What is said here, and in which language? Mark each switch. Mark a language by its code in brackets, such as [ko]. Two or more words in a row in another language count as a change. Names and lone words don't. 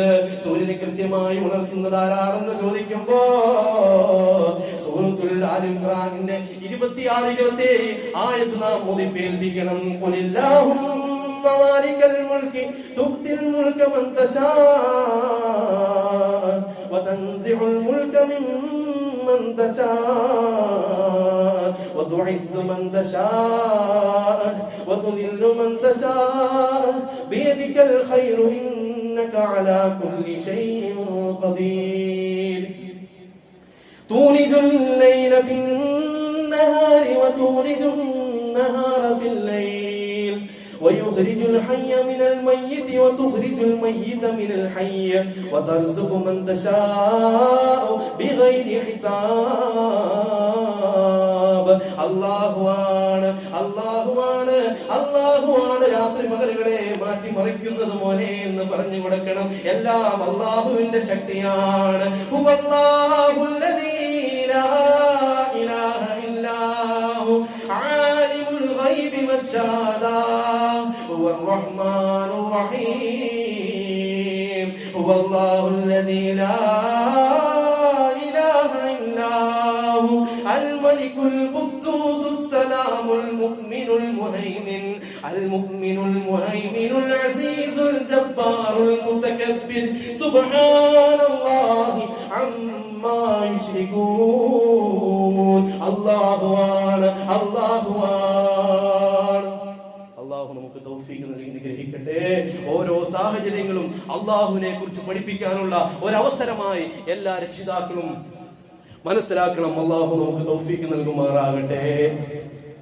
[ml] സൂര്യനെ കൃത്യമായി ഉണർത്തുന്നത് ആരാണെന്ന് ചോദിക്കുമ്പോ സൂറത്തുൽ ആലി ഇംറാനിന്റെ 26-27 ആയത്ത് നാം ഓതി കേൾപ്പിക്കണം. [ar] قل اللهم مالك الملك تؤتي الملك من تشاء وتنزع الملك ممن تشاء وتعز من تشاء وتذل من تشاء بيدك الخير إنك على كل شيء قدير تولج الليل في النهار وتولج النهار في الليل ويخرج الحي من الميت وتخرج الميت من الحي وترزق من تشاء بغير حساب. [ml] അല്ലാഹുവാണ് രാത്രി പകലുകളെ മാറ്റി മറിക്കുന്നത് മോനെ എന്ന് പറഞ്ഞു കൊടുക്കണം. എല്ലാം അല്ലാഹുവിന്റെ ശക്തിയാണ്. [ar] هو الله الذي لا إله إلا هو عالم الغيب والشهادة هو الرحمن الرحيم. هو الله الذي لا إله إلا هو الملك القدوس السلام المؤمن المهيمن العزيز الجبار المتكبر سبحان الله عما يشركون. [ml] അല്ലാഹു നമുക്ക് തൗഫീഖ് നൽകി അനുഗ്രഹിക്കട്ടെ. ഓരോ സാഹചര്യങ്ങളും അല്ലാഹുവിനെ കുറിച്ച് പഠിപ്പിക്കാനുള്ള ഒരവസരമായി എല്ലാ രക്ഷിതാക്കളും മനസ്സിലാക്കണം. അല്ലാഹു നമുക്ക് തൗഫീഖ് നൽകുമാറാകട്ടെ.